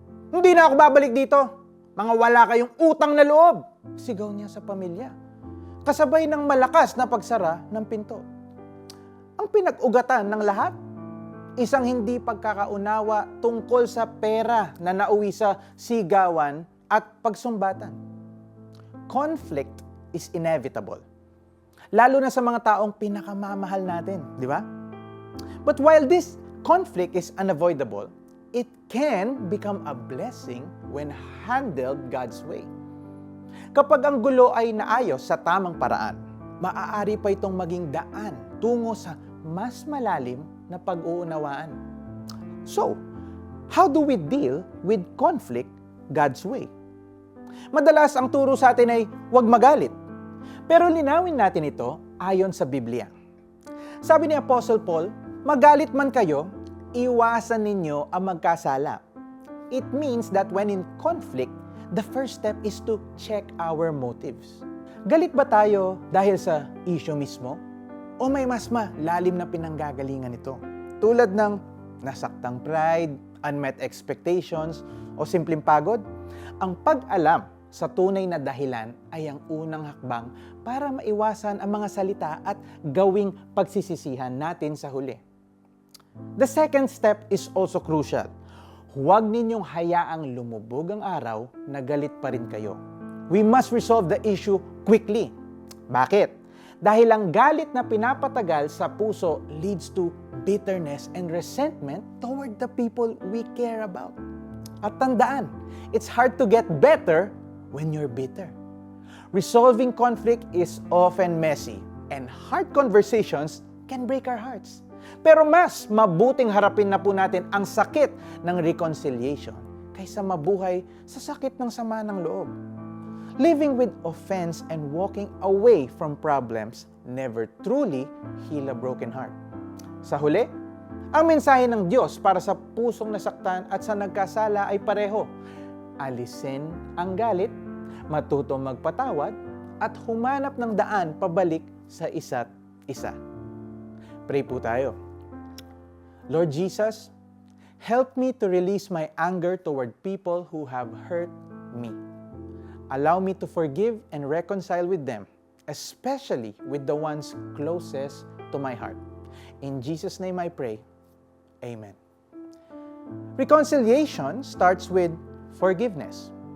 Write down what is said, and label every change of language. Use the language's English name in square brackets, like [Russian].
[Filipino] Hindi na ako babalik dito. Mga wala kayong utang na loob. Sigaw niya sa pamilya. Kasabay ng malakas na pagsara ng pinto. Ang pinag-ugatan ng lahat, isang hindi pagkakaunawa tungkol sa pera na nauwi sa sigawan at pagsumbatan. [English] Conflict is inevitable. [Filipino] Lalo na sa mga taong pinakamamahal natin, di ba? [English] But while this conflict is unavoidable, it can become a blessing when handled God's way. [Filipino] Kapag ang gulo ay naayos sa tamang paraan, maaari pa itong maging daan tungo sa mas malalim na pag-uunawaan. [English] So, how do we deal with conflict God's way? [Filipino] Madalas ang turo sa atin ay huwag magalit. Pero linawin natin ito ayon sa Biblia. Sabi ni Apostle Paul, magalit man kayo, iwasan ninyo ang magkasala. [English] It means that when in conflict, the first step is to check our motives. [Filipino] Galit ba tayo dahil sa issue mismo? O may mas malalim na pinanggagalingan ito? Tulad ng nasaktang pride, [English] unmet expectations, [Filipino] o simpleng pagod? Ang pag-alam sa tunay na dahilan ay ang unang hakbang para maiwasan ang mga salita at gawing pagsisisihan natin sa huli. [English] The second step is also crucial. [Filipino] Huwag ninyong hayaang lumubog ang araw na galit pa rin kayo. [English] We must resolve the issue quickly. [Filipino] Bakit? Dahil ang galit na pinapatagal sa puso [English] leads to bitterness and resentment toward the people we care about. [Filipino] At tandaan, [English] it's hard to get better when you're bitter. Resolving conflict is often messy, and hard conversations can break our hearts. [Filipino] Pero mas mabuting harapin na po natin ang sakit ng reconciliation kaysa mabuhay sa sakit ng sama ng loob. [English] Living with offense and walking away from problems never truly heal a broken heart. [Filipino] Sa huli, ang mensahe ng Diyos para sa pusong nasaktan at sa nagkasala ay pareho. Alisin ang galit, matuto magpatawad, at humanap ng daan pabalik sa isa't isa. Pray po tayo. [English] Lord Jesus, help me to release my anger toward people who have hurt me. Allow me to forgive and reconcile with them, especially with the ones closest to my heart. In Jesus' name I pray. Amen. Reconciliation starts with forgiveness.